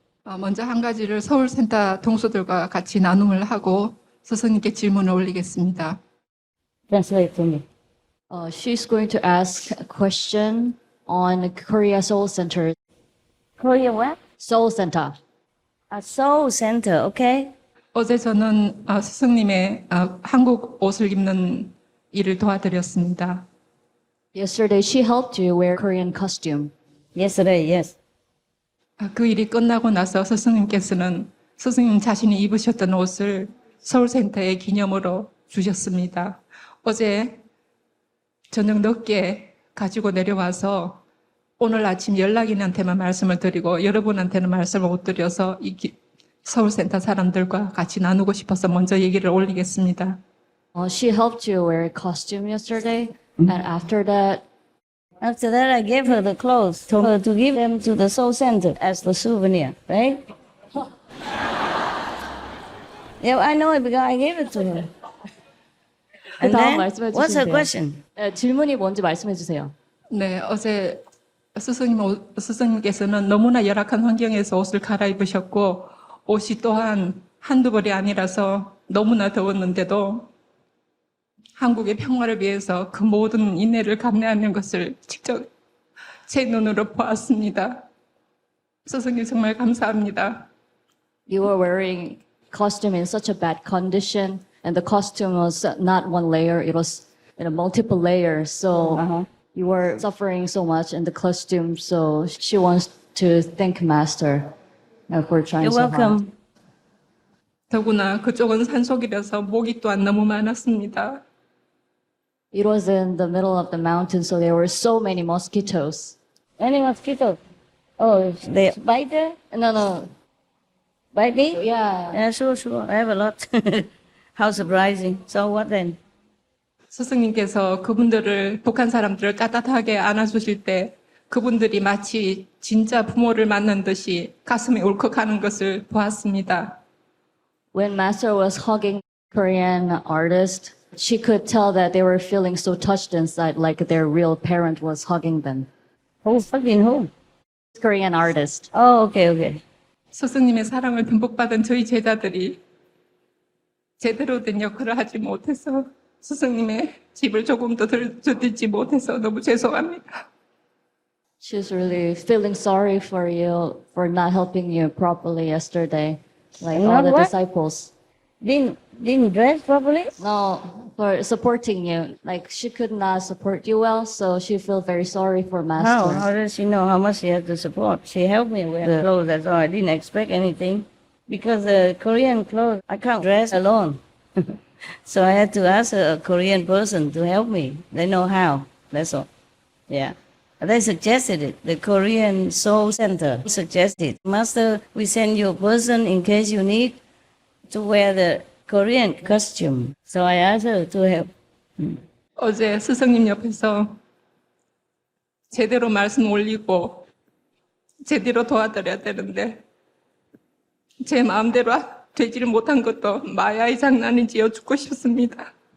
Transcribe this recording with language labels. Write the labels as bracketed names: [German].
[Korean] 먼저 한 가지를 서울센터 동수들과 같이 나눔을 하고 스승님께 질문을 올리겠습니다. [English] Translate to me. She's going to ask a question on Korea Soul Center. Korea what? Soul Center. A soul center, okay? [Korean] 어제 저는 스승님의 한국 옷을 입는 일을 도와드렸습니다. [English] Yesterday, she helped you wear Korean costume. Yesterday, yes. [Korean] 그 일이 끝나고 나서 스승님께서는 스승님 자신이 입으셨던 옷을 서울센터의 기념으로 주셨습니다. 어제 저녁 늦게 가지고 내려와서 오늘 아침 연락인한테만 말씀을 드리고 여러분한테는 말씀을 못 드려서 서울센터 사람들과 같이 나누고 싶어서 먼저 얘기를 올리겠습니다. [English] She helped you wear a costume yesterday, and after that, I gave her the clothes, told her to give them to the soul center as the souvenir, right? Yeah, I know it because I gave it to her. And then, what's her question? [Korean] 질문이 뭔지 말씀해 주세요. 네, 어제 스승님께서는 너무나 열악한 환경에서 옷을 갈아입으셨고 옷이 또한 한두 벌이 아니라서 너무나 더웠는데도 한국의 평화를 위해서 그 모든 인내를 감내하는 것을 직접 제 눈으로 보았습니다. 스승님 정말 감사합니다. [English] You were wearing costume in such a bad condition, and the costume was not one layer; it was in a multiple layers. So you were suffering so much in the costume. So she wants to thank Master for trying so hard. You're welcome. [Korean] 더구나 그쪽은 산속이라서 모기 또한 너무 많았습니다. [English] It was in the middle of the mountain, so there were so many mosquitoes. Any mosquitoes? Oh, they bite there? No. Bite me? Yeah. Yeah, sure. I have a lot. How surprising. So what then? [Korean] 스승님께서 그분들을 북한 사람들을 따뜻하게 안아주실 때 그분들이 마치 진짜 부모를 만난 듯이 가슴이 울컥하는 것을 보았습니다. [English] When Master was hugging Korean artist, she could tell that they were feeling so touched inside, like their real parent was hugging them. Who's hugging who? Korean artist. Oh, okay. [Korean] 스승님의 사랑을 듬뿍 받은 저희 제자들이 제대로 된 역할을 하지 못해서 스승님의 집을 조금 더 듣지 못해서 너무 죄송합니다. [English] She's really feeling sorry for you for not helping you properly yesterday, like all Not the what? disciples. Didn't dress properly? No, for supporting you. Like she could not support you well, so she feel very sorry for How? Master. How does she know how much she has to support? She helped me with the clothes, that's all. I didn't expect anything. Because the Korean clothes, I can't dress alone. So I had to ask a Korean person to help me. They know how, that's all. Yeah. They suggested it. The Korean Soul Center suggested, Master, we send you a person in case you need to wear the Korean costume. So I asked her to help. [Korean] 어제 스승님 옆에서 제대로 말씀 올리고 제대로 도와드려야 되는데 제 마음대로 되지를 못한 것도 마야의 장난인지 여쭙고 싶습니다.